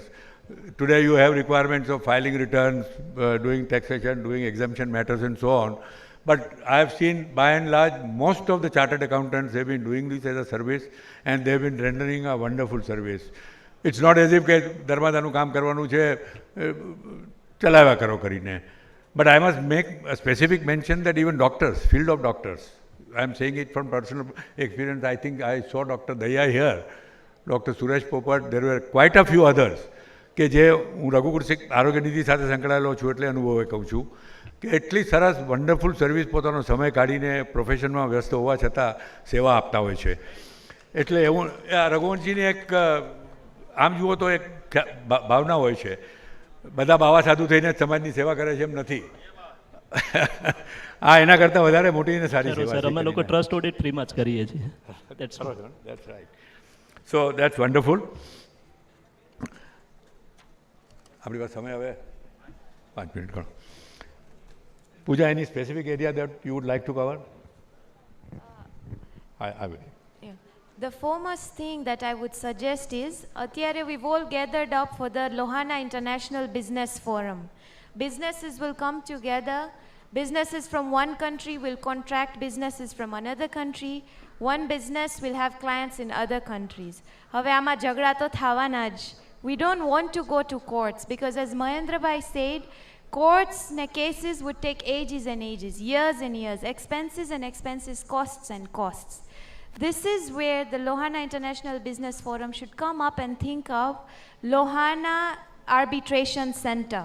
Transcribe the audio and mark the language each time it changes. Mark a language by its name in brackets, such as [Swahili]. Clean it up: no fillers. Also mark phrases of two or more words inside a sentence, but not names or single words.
[English] Today you have requirements of filing returns, doing taxation, doing exemption matters and so on. But I have seen, by and large, most of the chartered accountants have been doing this as a service, and they have been rendering a wonderful service. It's not as if [Gujarati] દરવાજાનું કામ કરવાનું છે, ચલાવ્યા કરો કરીને. [English] But I must make a specific mention that even doctors, field of doctors, I am saying it from personal experience. I think I saw Dr. Daya here, Dr. Suresh Popat, there were quite a few others [Gujarati] કે જે હું રઘુકૃષિ આરોગ્ય નીતિ સાથે સંકળાયેલો છું એટલે અનુભવે કહું છું કે એટલી સરસ [English] wonderful service [Gujarati] પોતાનો સમય કાઢીને પ્રોફેશનમાં વ્યસ્ત હોવા છતાં સેવા આપતા હોય છે. એટલે એવું રઘુવંશીની એક આમ જુઓ તો એક ભાવના હોય છે, બધા બાવા સાધુ થઈને સમાજની સેવા કરે છે એમ નથી. હા, એના કરતાં વધારે મોટી અને સારી સેવા છે. અમે લોકો [English] trust audit [Gujarati] ફ્રીમાં જ કરીએ છીએ. [English] That's right. So that's wonderful. [Gujarati] આપણી પાસે સમય હવે 5 મિનિટ ગણો. [English] Pooja, any specific area that you would like to cover? I will. The foremost thing that I would suggest is, atyare we've all gathered up for the Lohana International Business Forum. Businesses will come together. Businesses from one country will contract businesses from another country. One business will have clients in other countries. [Gujarati] હવે આમાં ઝઘડા તો થવાના જ. [English] We don't want to go to courts because, as Mahendra Bhai said, courts and cases would take ages and ages, years and years, expenses and expenses, costs and costs. This is where the Lohana International Business Forum should come up and think of Lohana Arbitration Center.